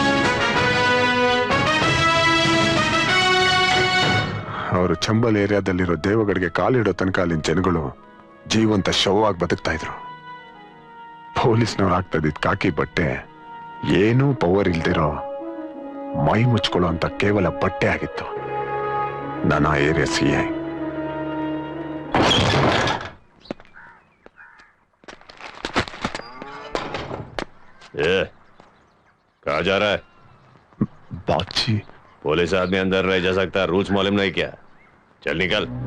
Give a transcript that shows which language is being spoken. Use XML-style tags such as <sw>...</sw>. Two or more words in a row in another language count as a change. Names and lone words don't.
<kn>ಅವರು ಚಂಬಲ್ ಏರಿಯಾದಲ್ಲಿರೋ ದೇವಗಡಿಗೆ ಕಾಲಿಡೋ ತನಕ ಅಲ್ಲಿನ ಜನಗಳು ಜೀವಂತ ಶವವಾಗಿ ಬದುಕ್ತಾ ಇದ್ರು. ಪೊಲೀಸ್ನವ್ರು ಆಗ್ತಾ ಇದ್ದಿದ್ ಕಾಕಿ ಬಟ್ಟೆ ಏನೂ ಪವರ್ ಇಲ್ದಿರೋ ಮೈ ಮುಚ್ಕೊಳ್ಳೋ ಅಂತ ಕೇವಲ ಬಟ್ಟೆ ಆಗಿತ್ತು. ನಾನು ಆ ಏರಿಯಾ CI.</kn> <hi>कहाँ जा रहा है? बाची, पुलिस आदमी अंदर रह जा सकता है, रूल्स मालूम नहीं क्या? चल निकल.</hi>